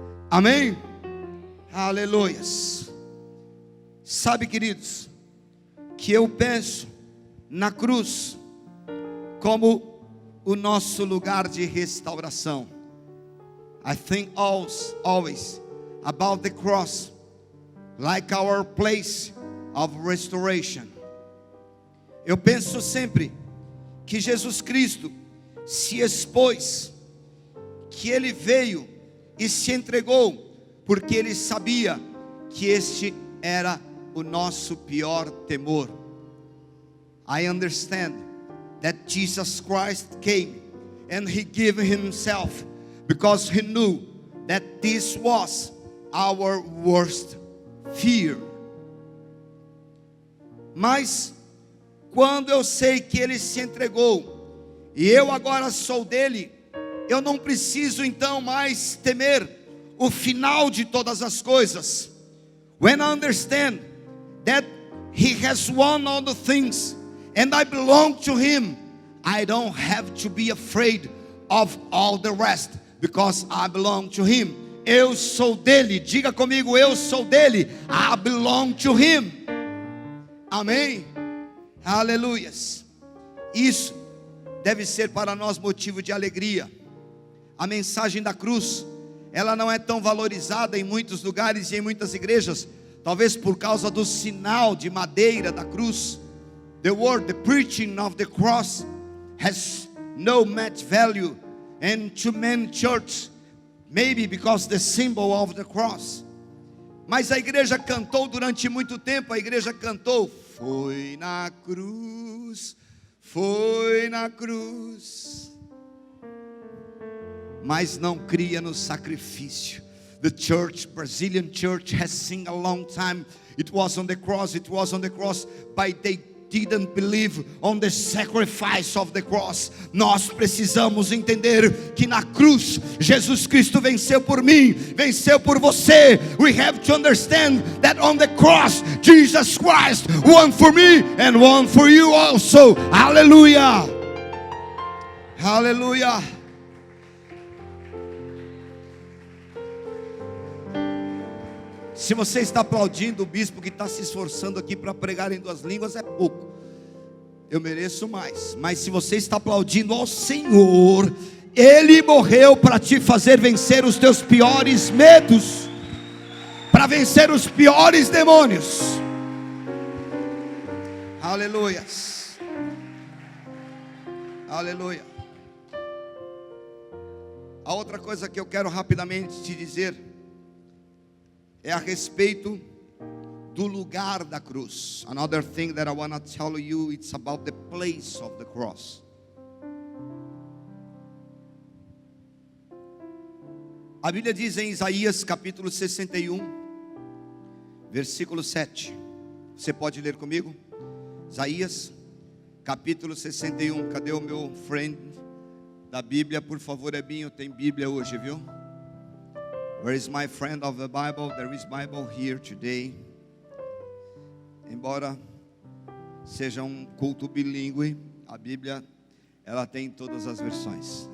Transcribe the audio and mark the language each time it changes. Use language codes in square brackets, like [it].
[pt] Amém? Aleluia. Sabe, queridos, que eu penso na cruz como o nosso lugar de restauração. [en] I think always about the cross like our place of restoration. [pt] Eu penso sempre que Jesus Cristo se expôs, que ele veio e se entregou, porque ele sabia que este era o nosso pior temor. [en] I understand that Jesus Christ came and he gave himself because he knew that this was our worst fear. [pt] Mas quando eu sei que ele se entregou e eu agora sou dele, eu não preciso então mais temer o final de todas as coisas. [en] When I understand that he has won all the things and I belong to him, I don't have to be afraid of all the rest, because I belong to him. [pt] Eu sou dele. Diga comigo, eu sou dele. [en] I belong to him. [pt] Amém? Aleluias. Isso deve ser para nós motivo de alegria. A mensagem da cruz, ela não é tão valorizada em muitos lugares e em muitas igrejas, talvez por causa do sinal de madeira da cruz. [en] The word, the preaching of the cross has no much value, and to many churches, maybe because the symbol of the cross. [pt] Mas a igreja cantou durante muito tempo, a igreja cantou: foi na cruz, foi na cruz. Mas não cria no sacrifício. [en] The church, Brazilian church, has sing a long time. It was on the cross, it was on the cross, but they didn't believe on the sacrifice of the cross. [pt] Nós precisamos entender que na cruz Jesus Cristo venceu por mim, venceu por você. [en] We have to understand that on the cross Jesus Christ won for me and won for you also. Hallelujah. Hallelujah. [pt] Se você está aplaudindo o bispo que está se esforçando aqui para pregar em duas línguas, é pouco. Eu mereço mais. Mas se você está aplaudindo ao Senhor, Ele morreu para te fazer vencer os teus piores medos, para vencer os piores demônios. Aleluia. Aleluia. A outra coisa que eu quero rapidamente te dizer é a respeito do lugar da cruz. [en] Another thing that I want to tell you, it's about the place of the cross. [pt] A Bíblia diz em Isaías capítulo 61, versículo 7. Você pode ler comigo? Isaías capítulo 61. Cadê o meu friend da Bíblia? Por favor, Ebinho, tem Bíblia hoje, viu? [en] Where is my friend of the Bible? There is Bible here today. [pt] Embora seja um culto bilíngue, a Bíblia, ela tem todas as versões.